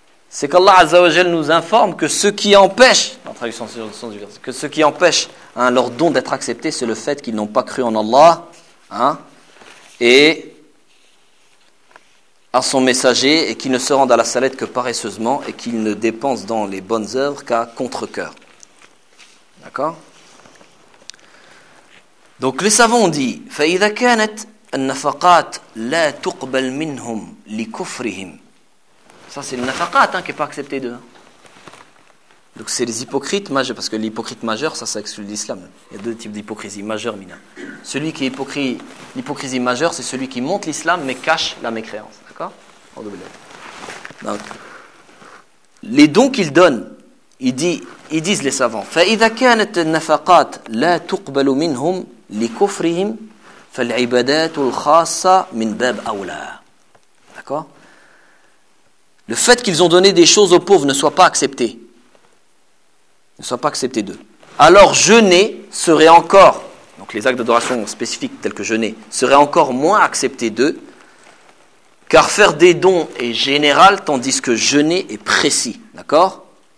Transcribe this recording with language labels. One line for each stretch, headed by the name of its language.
French: C'est qu'Allah Azzawajal nous informe que ce qui empêche, en traduction du verset, que ce qui empêche hein, leur don d'être accepté, c'est le fait qu'ils n'ont pas cru en Allah hein, et à son messager et qu'ils ne se rendent à la salette que paresseusement et qu'ils ne dépensent dans les bonnes œuvres qu'à contre-cœur. D'accord ? Donc les savants ont dit
Arabic: فَإِذَا كَانَتْ النَّفَقَاتْ لَا تُقْبَلْ مِنْهُمْ لِكُفْرِهِمْ.
French: Ça, c'est le nafaqat hein, qui n'est pas accepté d'eux. Donc, c'est les hypocrites majeurs, parce que l'hypocrite majeur, ça exclut l'islam. Il y a deux types d'hypocrisie, majeur, mineur. Celui qui est hypocrite, l'hypocrisie majeure, c'est celui qui monte l'islam mais cache la mécréance. D'accord ? En double lettre. Donc, les dons qu'ils donnent, ils disent les savants
Arabic: فَإِذَا كَانَتْ النَّفَقَاتْ لَا تُقْبَلُ مِنْهُمْ لِكُفْرِهِمْ فَالْعِبَادَاتُ الْخَاصَّةُ مِنْ بَابْ أَوْلَى.
French: D'accord ? Le fait qu'ils ont donné des choses aux pauvres ne soit pas accepté. Ne soit pas accepté d'eux. Alors jeûner serait encore, donc les actes d'adoration spécifiques tels que jeûner, serait encore moins accepté d'eux, car faire des dons est général tandis que jeûner est précis. D'accord ?